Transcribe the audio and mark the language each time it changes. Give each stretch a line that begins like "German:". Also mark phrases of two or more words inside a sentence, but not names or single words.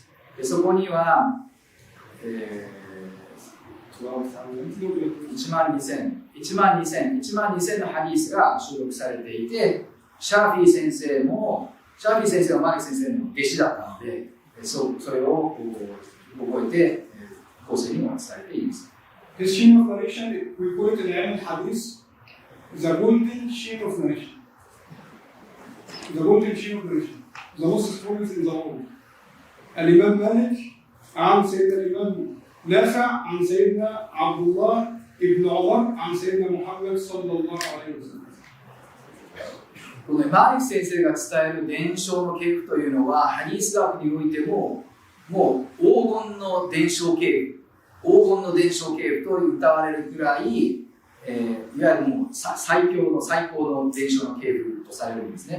Japanese: でそこには、1万2000のハディースが収録されていて、シャーフィー先生はマーリク先生の弟子だったので、それを覚えて後世にも伝えています。
English: This chain of narration, we call it in Al Hadith, the golden chain of narration. The golden chain of narration, the most strongest in the world.
Arabic: Al-Imam Malik, عن سيدنا الإمام نافع عن سيدنا عبد الله ابن عمر عن سيدنا محمد صلى الله عليه وسلم.
Japanese: このマーリク先生が伝える伝承の系譜というのは、ハディース学においても黄金の伝承系譜と謳われるくらい、いわゆるもう最高の伝承の系譜とされるんですね。